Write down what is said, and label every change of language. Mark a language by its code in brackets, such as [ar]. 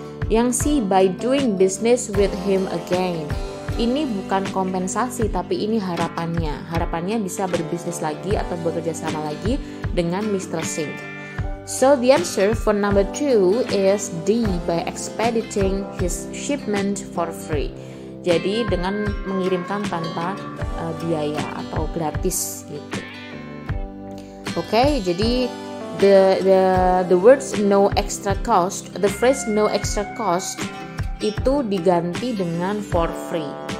[en] Yang C, by doing business with him again. [id] Ini bukan kompensasi, tapi ini harapannya. Harapannya bisa berbisnis lagi atau bekerja sama lagi dengan Mr. Singh. [en] So the answer for number 2 is D, by expediting his shipment for free. [id] Jadi dengan mengirimkan tanpa biaya atau gratis gitu. Oke, jadi [en] the words no extra cost, the phrase no extra cost [id] itu diganti dengan [en] for free.